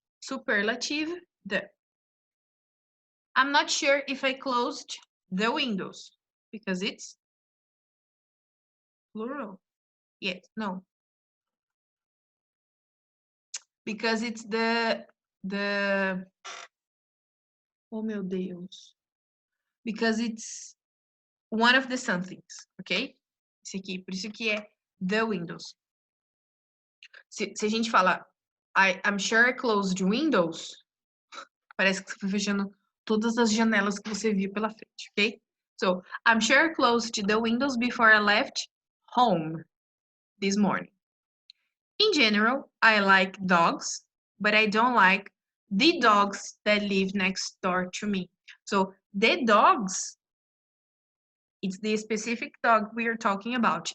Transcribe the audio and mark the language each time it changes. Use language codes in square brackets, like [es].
[en] Superlative, the. I'm not sure if I closed the windows because it's plural. Yes, no. Because it's the [pt] oh meu Deus. [en] Because it's one of the somethings, ok? [pt] Esse aqui, por isso que é the windows. Se a gente fala [en] I'm sure I closed windows, [pt] parece que você foi fechando todas as janelas que você viu pela frente, ok? [en] So, I'm sure I closed the windows before I left home this morning. In general, I like dogs, but I don't like the dogs that live next door to me. So, the dogs, it's the specific dog we are talking about.